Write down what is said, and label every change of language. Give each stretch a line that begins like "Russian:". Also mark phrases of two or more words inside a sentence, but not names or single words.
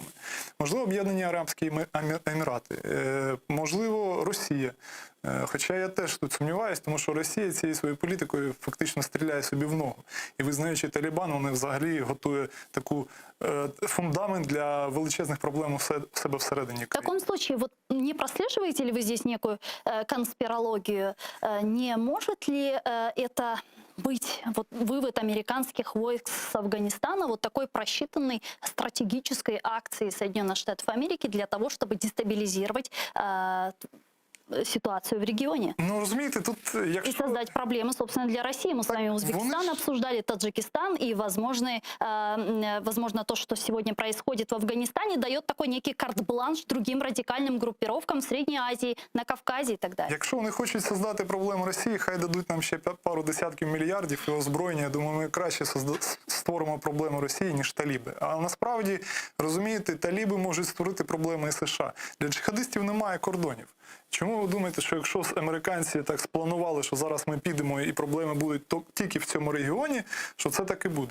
Ukrainian: Можливо, Об'єднані Арабські Емірати, можливо, Росія. Хоча я теж тут сумніваюся, тому що Росія цією своєю політикою фактично стріляє собі в ногу. І визнаючи Талібан, вони взагалі готує таку фундамент для величезних проблем у себе всередині.
Russian: В таком случае, вот не прослеживаете ли вы здесь некую конспирологию? Не может ли это быть вывод американских войск с Афганистана вот такой просчитанной стратегической акции Соединенных Штатов Америки для того, чтобы дестабилизировать ситуацию в регионе?
Ukrainian: Ну, розумієте, тут...
Russian: И создать проблемы, собственно, для России. Мы с вами Узбекистан обсуждали, Таджикистан, и, возможно, то, что сегодня происходит в Афганистане, дает такой некий карт-бланш другим радикальным группировкам в Средней Азии, на Кавказе и так далее.
Ukrainian: Якщо вони хочуть создати проблему Росії, хай дадуть нам ще пару десятків мільярдів і озброєння. Я думаю, ми краще створимо проблему Росії, ніж таліби. А насправді, розумієте, таліби можуть створити проблеми і США. Для джихадистів немає кордонів. Чому ви думаєте, що якщо американці так спланували, що зараз ми підемо і проблеми будуть тільки в цьому регіоні, що це так і буде?